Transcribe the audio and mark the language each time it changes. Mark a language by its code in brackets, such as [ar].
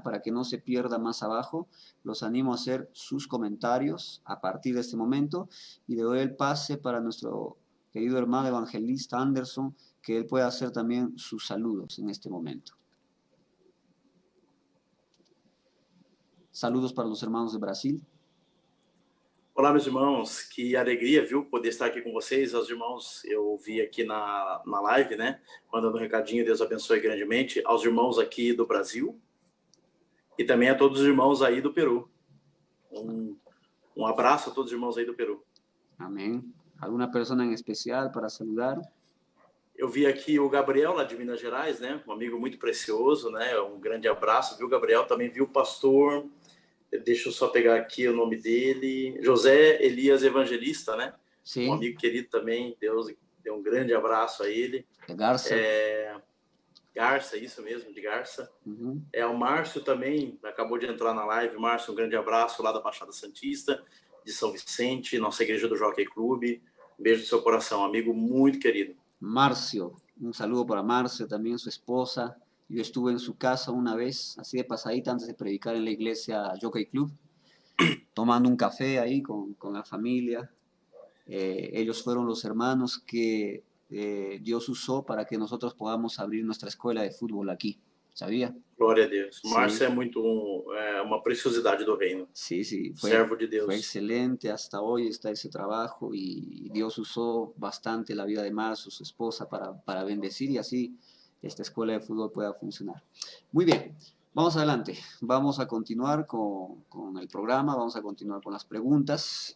[es] Para que no se pierda más abajo, los animo a hacer sus comentarios a partir de este momento y le doy el pase para nuestro querido hermano evangelista Anderson, que él pueda hacer también sus saludos en este momento. Saludos para los hermanos de Brasil. [pt] Olá, meus irmãos, que alegria, viu, poder estar aqui com vocês. Aos irmãos, eu vi aqui na live, né, mandando um recadinho, Deus abençoe grandemente, aos irmãos aqui do Brasil e também a todos os irmãos aí do Peru. Um abraço a todos os irmãos aí do Peru. Amém. Alguma pessoa em especial para saludar? Eu vi aqui o Gabriel, lá de Minas Gerais, né, um amigo muito precioso, né, um grande abraço, viu, Gabriel? Também vi o pastor... Deixa eu só pegar aqui o nome dele. José Elias Evangelista, né? Sim. Um amigo querido também. Deus deu um grande abraço a ele. É Garça. Garça, isso mesmo, de Garça. Uhum. O Márcio também acabou de entrar na live. Márcio, um grande abraço lá da Baixada Santista, de São Vicente, nossa igreja do Jockey Club. Um beijo no seu coração, amigo muito querido. Márcio, um saludo para Márcio, também sua esposa. [es] Yo estuve en su casa una vez, así de pasadita, antes de predicar en la iglesia Jockey Club, tomando un café ahí con la familia. Ellos fueron los hermanos que Dios usó para que nosotros podamos abrir nuestra escuela de fútbol aquí. ¿Sabía? [pt] Glória a Deus. [es] Sí. [pt] Márcio é muito uma preciosidade do reino. [es] Sí, sí. [pt] Servo de Deus. [es] Fue excelente. Hasta hoy está ese trabajo y Dios usó bastante la vida de Márcio, su esposa, para bendecir y así esta escuela de fútbol pueda funcionar. Muy bien, vamos adelante. Vamos a continuar con el programa, vamos a continuar con las preguntas.